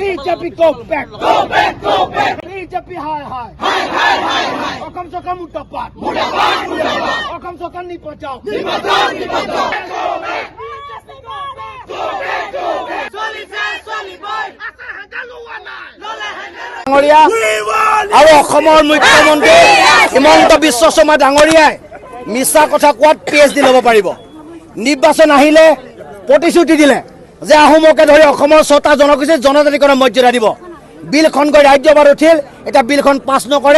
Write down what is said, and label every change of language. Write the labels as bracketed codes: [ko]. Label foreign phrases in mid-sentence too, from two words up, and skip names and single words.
[en] BJP go back. Go back, go back. BJP high, high. High, high, high, high. Okam sokam mutapat. Mutapat, mutapat. Okam sokam ni pachao. Ni pachao, ni pachao. Go back. Go back, go back. Soli say, soli boy. Asa hangalu wanai. Lole hangalu. [as] ডাঙৰীয়া আৰু অসমৰ মুখ্যমন্ত্ৰী হিমন্ত বিশ্ব শৰ্মা ডাঙৰীয়াই মিছা কথা কোৱাত PhD ল'ব পাৰিব। নিৰ্বাচন আহিলে প্ৰতিশ্ৰুতি দিলে যে আহোমকে ধৰি অসমৰ 6টা জনগোষ্ঠীৰ জনজাতিকৰণৰ মৰ্যাদা দিব। বিলখন গৈ ৰাজ্যসভাত উঠিল, এতিয়া বিলখন পাছ নকৰে।